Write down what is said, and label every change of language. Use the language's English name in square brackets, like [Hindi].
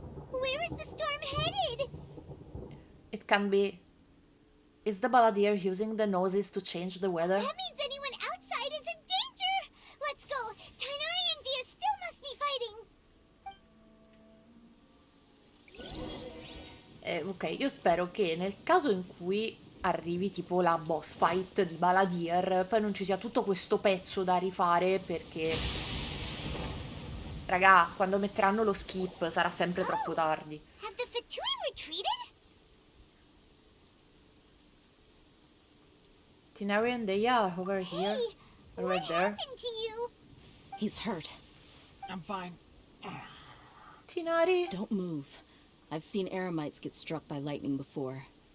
[English] Where is the storm headed? It can be... Is the Balladeer using the noses to change the weather? That means anyone outside is in danger! Let's go! Tighnari and Dia still must be fighting! [Italian] Ok, io spero che nel caso in cui arrivi tipo la boss fight di Balladeer, poi non ci sia tutto questo pezzo da rifare, perché raga, quando metteranno lo skip sarà sempre troppo tardi. [English] Have the Fatui retreated? Tighnari and Della are over here. Hey, Right what there. happened to you? He's hurt. I'm fine. Tighnari? Don't move. I've seen eremites get struck by lightning before.